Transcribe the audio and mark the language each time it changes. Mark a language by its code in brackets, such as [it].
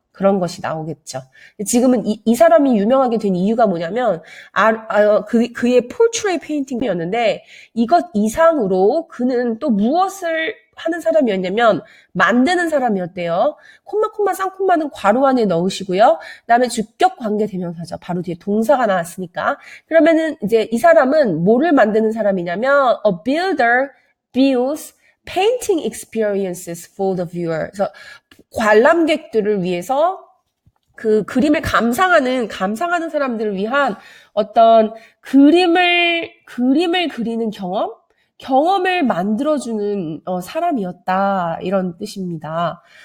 [ko] 그런 것이 나오겠죠. 지금은 이 사람이 유명하게 된 이유가 뭐냐면 그의 포트레이 페인팅이었는데 이것 이상으로 그는 또 무엇을 하는 사람이었냐면 만드는 사람이었대요. 콤마 쌍콤마는 괄호 안에 넣으시고요. 그다음에 주격 관계 대명사죠. 바로 뒤에 동사가 나왔으니까. 그러면은 이제 이 사람은 뭐를 만드는 사람이냐면 [en] a builder builds painting experiences for the viewer. [ko] 그래서 관람객들을 위해서 그 그림을 감상하는 사람들을 위한 어떤 그림을 그리는 경험을 만들어주는 사람이었다 이런 뜻입니다.